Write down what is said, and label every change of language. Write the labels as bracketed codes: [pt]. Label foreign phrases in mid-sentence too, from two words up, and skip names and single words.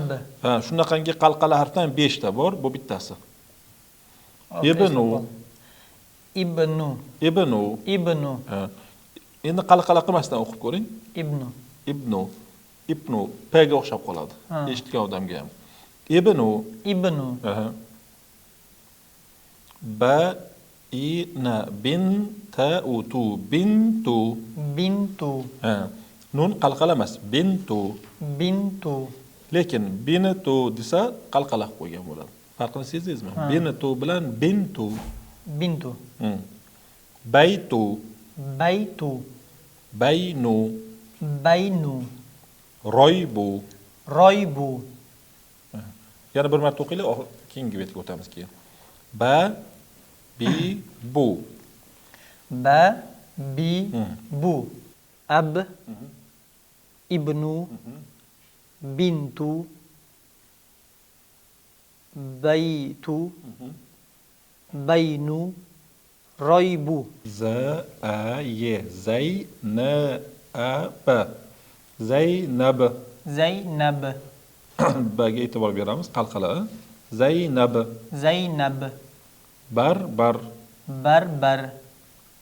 [uz] Ha, shunaqangi qalqala harfdan 5 ta bor, bu bittasi. Ibnu. Ha. Endi qalqala qilmasdan o'qib ko'ring. Ibnu P ga o'xshab qoladi. Eshitgan odamga ham. [ar] Ibnu. Aha. Ina bintu bintu. [uz] Ha. Nun qalqala emas, bintu. Lekin bintu desa qalqala qo'ygan bo'ladi. Farqini sezdingizmi? Bintu bilan bintu. Baytu. Baynu. Roybu. Yana bir marta o'qinglar, keyingi betga o'tamiz keyin. [ar] Ba, bi, bu. Ab. Ibnu. Bintu. Baytu. Baynu. Roybu. Zaynab. [uz] Baga e'tibor beramiz, qalqala. [ar] Zaynab. Bar.